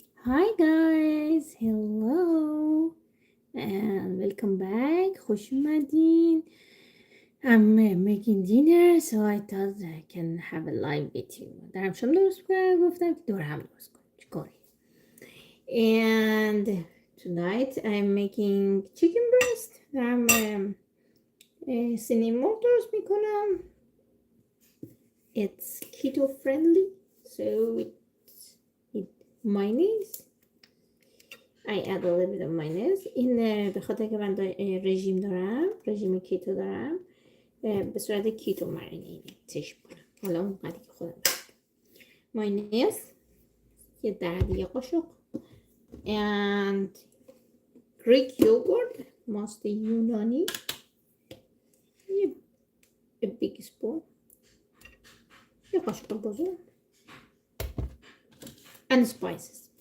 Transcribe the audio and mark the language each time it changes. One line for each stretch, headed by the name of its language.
English: Hi guys, hello and welcome back.
Persian: خوش اومدین.
English: I'm making dinner so I thought I can have a live with you.
Persian: دارم شام درست کنم گفتم که دور هم درست کنم. چیکاری؟
English: And tonight I'm making chicken breast.
Persian: دارم سینه مرغ درست میکنم.
English: It's keto friendly so with mayonnaise. I add a little bit of mayonnaise.
Persian: این به خاطر که من رژیم دارم، رژیم کیتو دارم، به صورت کیتو مرینیتش میکنم. حالا اون قدری که خودم مایونز یه دیگه قاشق
English: and Greek yogurt
Persian: ماست یونانی
English: a big spoon
Persian: یه قاشق بزرگ
English: and spices.